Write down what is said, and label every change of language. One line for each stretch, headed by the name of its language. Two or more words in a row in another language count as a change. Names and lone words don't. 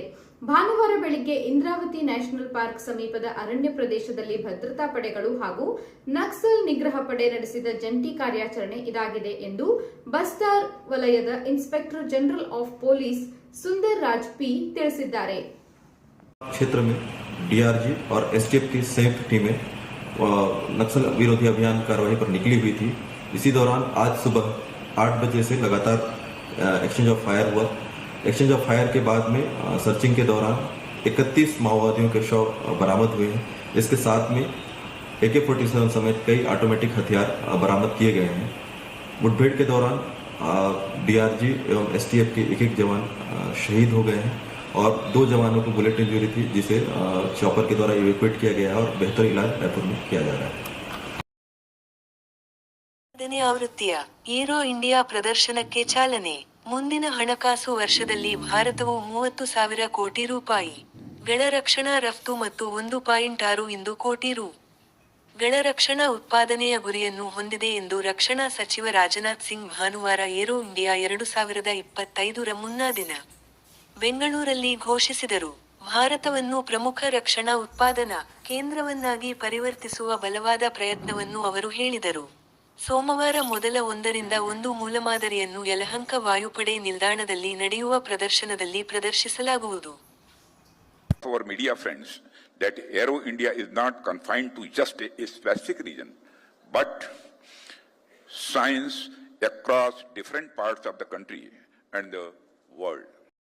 Kannada: ಭಾನುವಾರ ಬೆಳಿಗ್ಗೆ ಇಂದ್ರಾವತಿ ನ್ಯಾಷನಲ್ ಪಾರ್ಕ್ ಸಮೀಪದ ಅರಣ್ಯ ಪ್ರದೇಶದಲ್ಲಿ ಭದ್ರತಾ ಪಡೆಗಳು ಹಾಗೂ ನಕ್ಸಲ್ ನಿಗ್ರಹ ಪಡೆ ನಡೆಸಿದ ಜಂಟಿ ಕಾರ್ಯಾಚರಣೆ ಇದಾಗಿದೆ ಎಂದು ಬಸ್ತಾರ್ ವಲಯದ
English: Inspector General of Police
Kannada: ಸುಂದರ್ ರಾಜ್ ಪಿ ತಿಳಿಸಿದ್ದಾರೆ.
Hindi: क्षेत्र में डीआरजी और एसटीएफ की संयुक्त टीमें नक्सल विरोधी अभियान कार्रवाई पर निकली हुई थी. इसी दौरान आज सुबह 8 बजे से लगातार
English: exchange of fire
Hindi: हुआ.
English: exchange of fire
Hindi: के बाद में सर्चिंग के दौरान 31 माओवादियों के शव बरामद हुए हैं. इसके साथ में AK-47 समेत कई ऑटोमेटिक हथियार बरामद किए गए हैं. मुठभेड़ के दौरान डीआरजी एवं एसटीएफ के एक जवान शहीद हो गए हैं और 2 जवानों को
English: bullet injury
Hindi: थी, जिसे चॉपर के द्वारा इवैक्यूएट किया गया है और बेहतर इलाज रायपुर में किया जा रहा है.
Kannada: ಆವೃತ್ತಿಯ ಏರೋ ಇಂಡಿಯಾ ಪ್ರದರ್ಶನಕ್ಕೆ ಚಾಲನೆ. ಮುಂದಿನ ಹಣಕಾಸು ವರ್ಷದಲ್ಲಿ ಭಾರತವು 30,000 ಕೋಟಿ ರೂಪಾಯಿ ಗಳ ರಕ್ಷಣಾ ರಫ್ತು ಮತ್ತು 1.6 ಕೋಟಿ ರು. ಗಳ ರಕ್ಷಣಾ ಉತ್ಪಾದನೆಯ ಗುರಿಯನ್ನು ಹೊಂದಿದೆ ಎಂದು ರಕ್ಷಣಾ ಸಚಿವ ರಾಜನಾಥ್ ಸಿಂಗ್ ಭಾನುವಾರ ಏರೋ ಇಂಡಿಯಾ 2025 ಮುನ್ನಾ ದಿನ ಬೆಂಗಳೂರಲ್ಲಿ ಘೋಷಿಸಿದರು. ಭಾರತವನ್ನು ಪ್ರಮುಖ ರಕ್ಷಣಾ ಉತ್ಪಾದನಾ ಕೇಂದ್ರವನ್ನಾಗಿ ಪರಿವರ್ತಿಸುವ ಬಲವಾದ ಪ್ರಯತ್ನವನ್ನು ಅವರು ಹೇಳಿದರು. ಸೋಮವಾರ ಮೊದಲ 1 ಮೂಲಮಾದರಿಯನ್ನು ಯಲಹಂಕ ವಾಯುಪಡೆ ನಿಲ್ದಾಣದಲ್ಲಿ ನಡೆಯುವ ಪ್ರದರ್ಶನದಲ್ಲಿ ಪ್ರದರ್ಶಿಸಲಾಗುವುದು.
English: Our media friends, that Aero India is not confined to just a specific region, but science across different parts of the country and the world.